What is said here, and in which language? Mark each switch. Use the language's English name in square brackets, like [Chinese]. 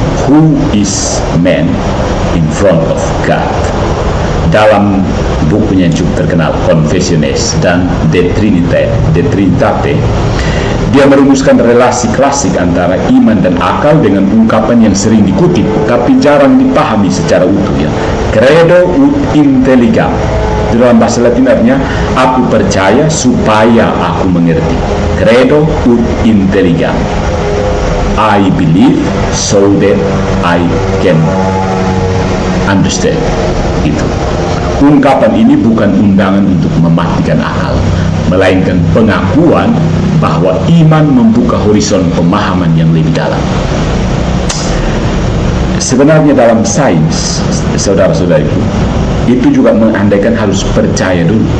[English] Who is man in front of God? [Indonesian] Dalam bukunya yang cukup terkenal, Confessiones dan De Trinitate, dia merumuskan relasi klasik antara iman dan akal dengan ungkapan yang sering dikutip tapi jarang dipahami secara utuh ya. [Latin] Credo ut intelligam. [Indonesian] Dalam bahasa Latin artinya aku percaya supaya aku mengerti. [Latin] Credo ut intelligam. [English] I believe so that I can understand. [Indonesian] Itu. Ungkapan ini bukan undangan untuk mematikan akal, melainkan pengakuan bahwa iman membuka horizon pemahaman yang lebih dalam. Sebenarnya dalam sains, saudara-saudariku, itu juga mengandaikan harus percaya dulu.